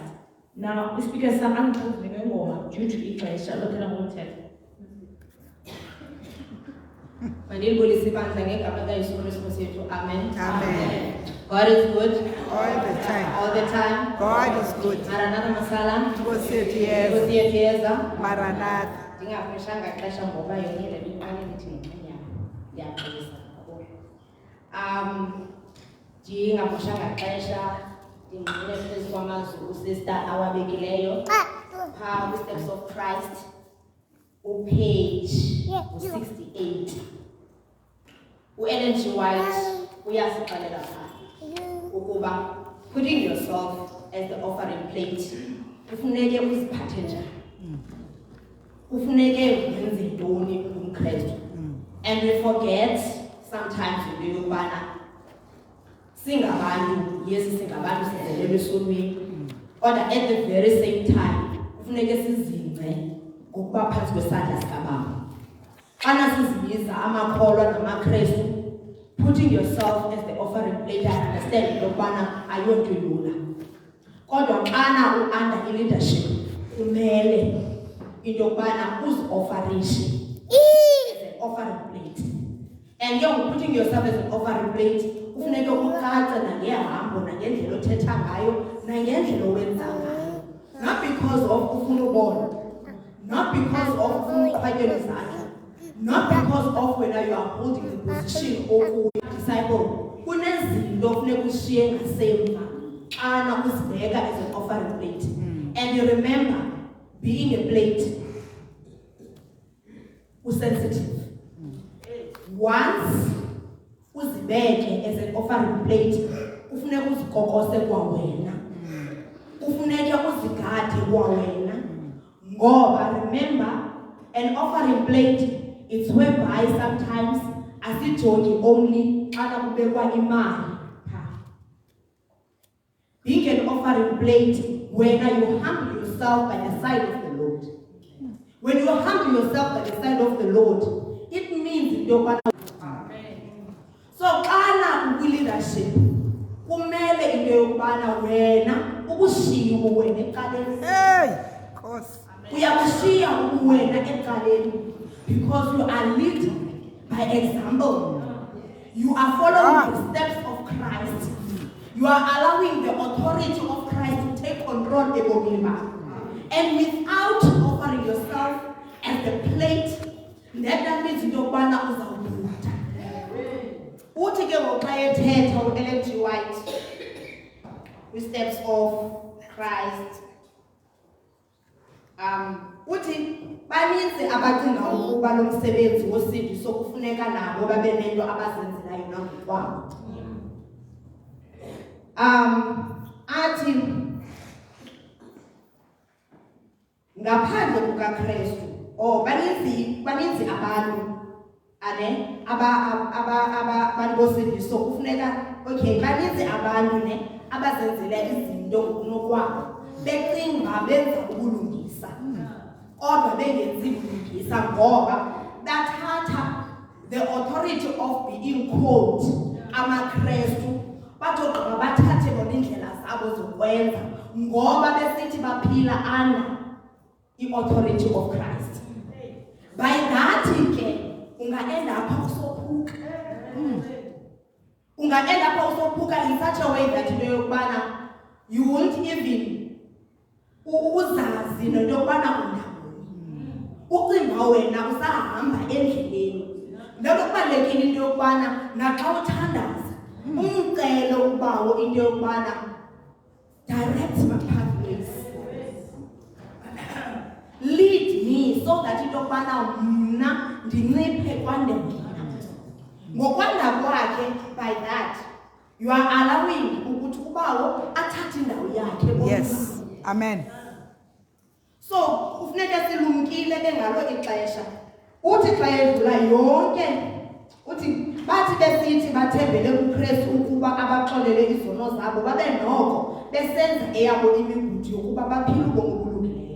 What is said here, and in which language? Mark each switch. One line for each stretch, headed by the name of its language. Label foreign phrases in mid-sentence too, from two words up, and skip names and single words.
English: Now, it's because some uncles due to English, I'm looking at wanted. My name is Amen. Amen. God is good all the time. all the time. God is good.
Xhosa: Maranatha masala. Nkosi yethu yeza. Nkosi yethu yeza. Maranatha. Ndingafreshanga xesha ngoba yonke le miqane ndithi ndiyaxolisa kakhulu. Ndingafreshanga xesha ndingqine phezu kwamazwi usister awabekileyo phaa kwi-Steps of Christ upage 68. U-Ellen G. White uyasixelela phaa ukuba
English: putting yourself as the offering plate
Xhosa: kufuneke uziphathe njani, kufuneke wenze ntoni ungumKristu.
English: And we forget sometimes
Xhosa: into yokubana singabantu, yes singabantu sizelelwe esonweni, kodwa
English: at the very same time
Xhosa: kufuneke sizingce ngokuba phantsi kwesandla sikababa. Xana sizibiza amakholwa namaKristu,
English: putting yourself as the offering plate, I understand
Xhosa: into yokubana ayonto lula, kodwa xana u-under i-leadership kumele into yokubana uzi-offerishe
English: as an offering plate. And you're putting yourself as an offering plate,
Xhosa: kufuneka ucace nangehambo nangendlela othetha ngayo nangendlela owenza ngayo.
English: Not because of
Xhosa: ufuna ubona,
English: not because of
Xhosa: ufuna uqhwatyelwa izandla,
English: not because of whether you are holding the position of disciple.
Xhosa: Kunezinto kufuneka ushiye ngasemva xana uzibeka
English: as an offering plate. And you remember, being a plate, sensitive. Once uzibeke as an offering plate,
Xhosa: kufuneka uzikokose kwa wena, kufuneka uzigade kwa wena, ngoba
English: remember, an offering plate, it's whereby sometimes
Xhosa: asijongi only xana kubekwa imali.
English: Being an offering plate, when you humble yourself by the side of the Lord. When you humble yourself by the side of the Lord, it means you're going to.
Xhosa: So, xana leadership, kumele into yokubana wena ukushiya ubuwena eqaleni. Hey, Nkosi. Uyakushiya ubuwena eqaleni
English: because you are leading by example. You are following the steps of Christ. You are allowing the authority of Christ to take control
Xhosa: ebomini bakho.
English: And without offering yourself as the plate, that means
Xhosa: into yokubana uzawubuta. Uthi ke ngoxa ethetha u-Ellen G.
English: White with Steps of Christ,
Xhosa: uthi baninzi abacinga ukuba lo msebenzi wosindiso kufuneka nabo babe nento abazenzelayo nangokwabo. Athi ngaphandle kukaKristu, baninzi abantu abantu bosindiso kufuneka, okay, baninzi abantu abazenzela izinto ngokunokwabo becinga benza ubulungisa, kodwa bengenzi ubulungisa ngoba bathatha
English: the authority of being called
Xhosa: amaKristu batogqiba bathathe bona indlela zabo zokwenza ngoba besithi baphila
English: under i-authority of Christ.
Xhosa: By that ke ungaenda apha usophuka. Ungaenda apha usophuka
English: in such a way that
Xhosa: into yokubana
English: you won't even
Xhosa: uzazi nento yokubana undawoni. Ucinga wena usahamba endleleni. Ngakho kubalulekile into yokubana naxa uthandaza umcelo ubawo into yokubana
English: direct my pathways.
Xhosa: Lead me so that into yokubana mna ndinciphe kwandemina. Ngokwanda kwakhe,
English: by that you are allowing
Xhosa: ukuthi ubawo athathe indawo yakhe.
English: Yes. Amen.
Xhosa: So kufuneka silumkile bengalo ixesha. Uthi xa edlula yonke uthi bathi besithi bathembele kuKristu ukuba abaxolele izono zabo babe noko besenza eyabo imigudu yokuba baphile ubomi obulungileyo.